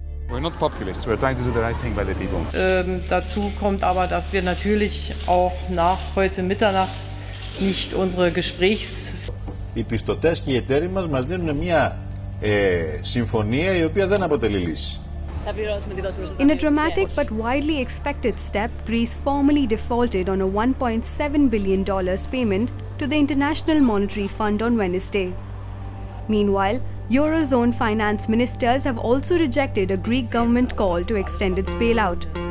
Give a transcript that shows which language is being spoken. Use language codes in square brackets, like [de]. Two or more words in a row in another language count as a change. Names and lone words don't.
[en] We're not populists, we're trying to do the right thing by the people. [de] Dazu kommt aber, dass wir natürlich auch nach heute Mitternacht nicht unsere [el] Οι πιστωτές και οι εταίροι μας δίνουν μια συμφωνία η οποία δεν αποτελεί λύση. [en] In a dramatic but widely expected step, Greece formally defaulted on a $1.7 billion payment to the International Monetary Fund on Wednesday. Meanwhile, Eurozone finance ministers have also rejected a Greek government call to extend its bailout.